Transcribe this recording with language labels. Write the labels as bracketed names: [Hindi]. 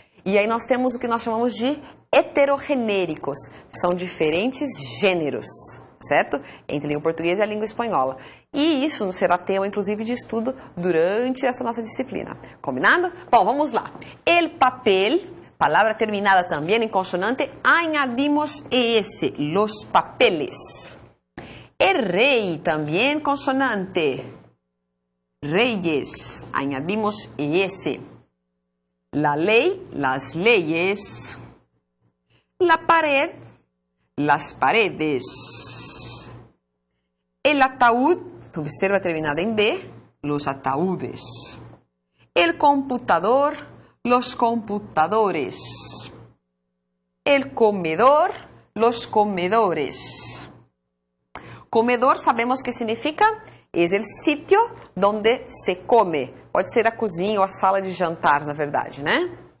[Portuguese] E aí nós temos o que nós chamamos de heterogenéricos. São diferentes gêneros, certo? Entre a língua portuguesa e a língua espanhola. E isso será tema, inclusive, de estudo durante essa nossa disciplina. Combinado? Bom, vamos lá. El papel... [Spanish] Palabra terminada también en consonante, añadimos ES, los papeles. El rey, también consonante, reyes, añadimos ES. La ley, las leyes. La pared, las paredes. El ataúd, observa terminada en D, los ataúdes. El computador, los computadores. El comedor, los comedores. Comedor sabemos que significa, es el sitio donde se come. [Portuguese] Pode ser a cozinha ou a sala de jantar, na verdade, né?